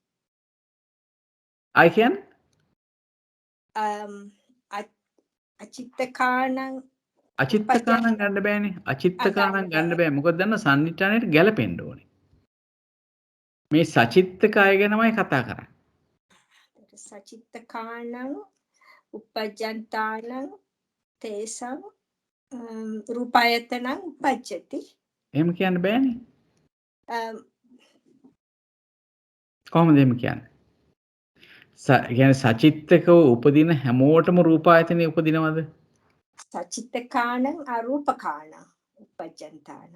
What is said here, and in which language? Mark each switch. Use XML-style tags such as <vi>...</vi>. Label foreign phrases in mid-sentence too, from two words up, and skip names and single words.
<si>I කියන්නේ අචිත්තකාණං</si> <pi>අචිත්ත කාණං</pi> <si>ගන්න බෑනේ.</si> <pi>අචිත්ත කාණං</pi> <si>ගන්න බෑ. මොකද දන්න සම්නිට්ඨානෙට ගැලපෙන්න ඕනේ. මේ සචිත්ත කය ගැනමයි කතා කරන්නේ.</si> <pi>සචිත්ත කාණං uppajjantānaං තේසං රූපායතනං uppajjati.</pi> <si>එහෙම කියන්න බෑනේ. කොහොමද එහෙම කියන්නේ? කියන්නේ සචිත්තකව උපදින හැමෝටම රූපායතනෙ උපදිනවද?</si> <pi>සචිත්ත කාණං අරූප කාණං uppajjantānaං.</pi>